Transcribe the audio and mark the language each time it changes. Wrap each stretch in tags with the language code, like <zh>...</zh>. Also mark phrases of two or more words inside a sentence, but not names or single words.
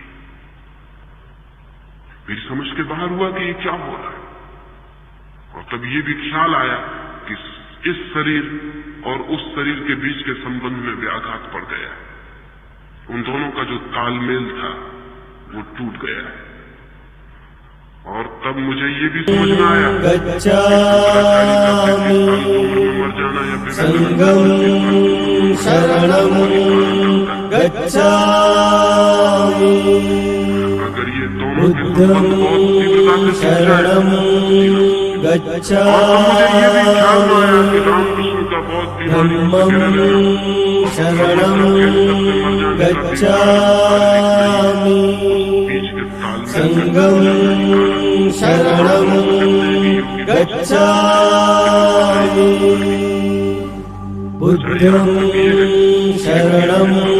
<hi>मेरी समझ के बाहर हुआ कि ये क्या हो रहा है, और तब ये भी ख्याल आया कि इस शरीर और उस शरीर के बीच के संबंध में व्याघात पड़ गया है। उन दोनों का जो तालमेल था वो टूट गया है। और तब मुझे ये भी समझ में आया मर जाना या</hi> <pi>संगम शरणम गच्छामि,</pi> <hi>अगर ये दोनों के संबंध बहुत तीव्रता से शरणम मुझे ये भी ख्याल में आया कि रामकृष्ण का बहुत दीवानी</hi> <pi>शरणम गच्छामि, संगम शरणं गच्छामि बुद्धं शरणं</pi>